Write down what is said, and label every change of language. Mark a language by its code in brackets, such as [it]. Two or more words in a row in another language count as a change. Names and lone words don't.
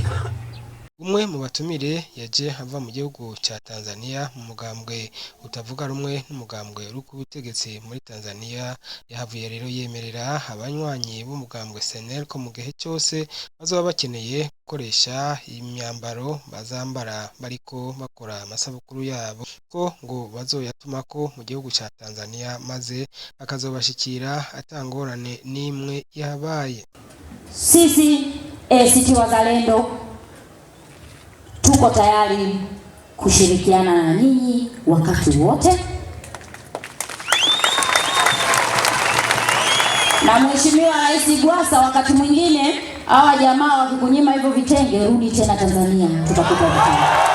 [rn] Umwe mu batumire yaje ava mu gihugu ca Tanzania mu mugambwe utavuga rumwe n'umugambwe uri ku butegetsi muri Tanzania, yahavuye rero yemerera abanywanyi b'umugambwe SNL ko mu gihe cyose bazoba bakeneye gukoresha imyambaro bazambara bariko bakora amasabukuru yabo ko ngo bazoyatumako mu gihugu ca Tanzania maze akazobashikira atangorane n'imwe yabaye. [sw] Sisi ACT Wazalendo tuko tayari kushirikiana na nyinyi wakati wote, na Mheshimiwa Rais Gwasa, wakati mwingine hawa jamaa wakikunyima hivyo vitenge, rudi tena Tanzania, tutakupa vitenge.